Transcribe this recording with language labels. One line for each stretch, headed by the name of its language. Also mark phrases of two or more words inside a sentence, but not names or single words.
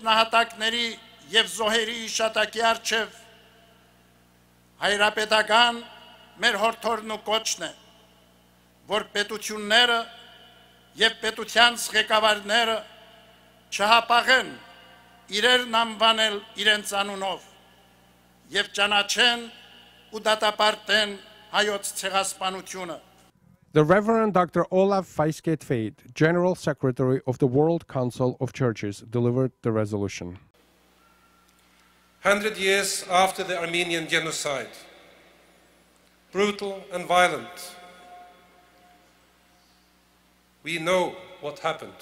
Armenian: նահատակների եւ զոհերի իշատակի առջև հայրապետական մեր հորդորն ու կոչն է, որ պետությունները եւ պետության ղեկավարները չհապաղեն իրերն անվանել իրենց անունով եւ ճանաչեն ու դատապարտեն հայոց ցեղասպանությունը։
English: The Reverend Dr. Olaf Feiskett-Fade, General Secretary of the World Council of Churches, delivered the resolution. 100 years after the Armenian Genocide, brutal and violent, we know what happened.